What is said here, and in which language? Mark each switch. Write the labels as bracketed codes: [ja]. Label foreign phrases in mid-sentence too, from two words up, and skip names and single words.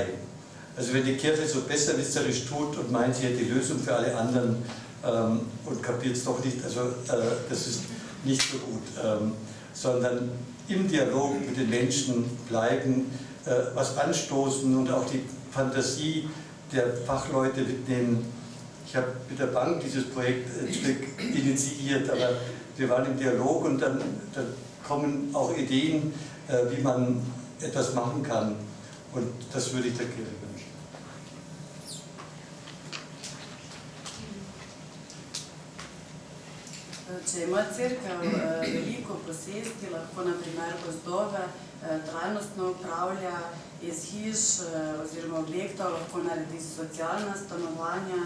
[de] Also wenn die Kirche so besserwisserisch tut und meint, sie hätte die Lösung für alle anderen und kapiert es doch nicht, also das ist nicht so gut, sondern im Dialog mit den Menschen bleiben, was anstoßen und auch die Fantasie der Fachleute mitnehmen. Ich habe mit der Bank dieses Projekt ein Stück initiiert, aber wir waren im Dialog und dann kommen auch Ideen, wie man etwas machen kann. Und das würde ich der Kirche wünschen. [sl] Če ima crkva veliko posesti, lahko na primer gozdove trajnostno upravlja iz hiš oziroma objektov, lahko naredi socialna stanovanja.